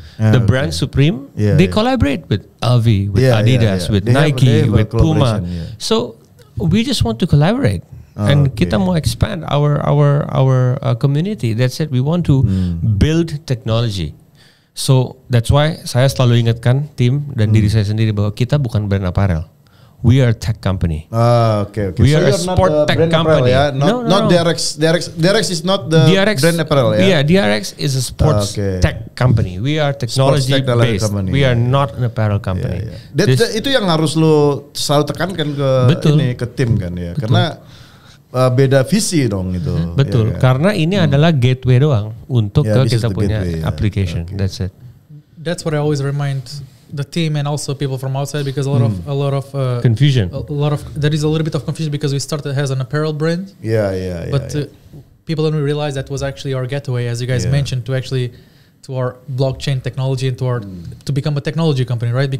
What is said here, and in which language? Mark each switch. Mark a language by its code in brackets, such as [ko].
[en] The brand Supreme, they collaborate with LV, with Adidas, with Nike, with Puma. So we just want to collaborate. And [id] kita mau [en] expand our community. That's it. We want to build technology. So that's why [id] saya selalu ingatkan tim dan diri saya sendiri bahwa kita bukan brand apparel. [en] We are a tech company. Okay. We are a sport tech company. Not DRX. DRX is not the brand apparel. Yeah, DRX is a sports tech company. We are technology based. We are not an apparel company. [id] Itu yang harus lo selalu tekankan ke tim kan ya. Karena beda visi dong itu. Betul. Karena ini adalah gateway doang untuk kita punya application. [en] That's it. That's what I always remind the team and also people from outside, because a lot of confusion. There is a little bit of confusion because we started as an apparel brand. But people don't realize that was actually our gateway, as you guys mentioned, to our blockchain technology and to become a technology company, right?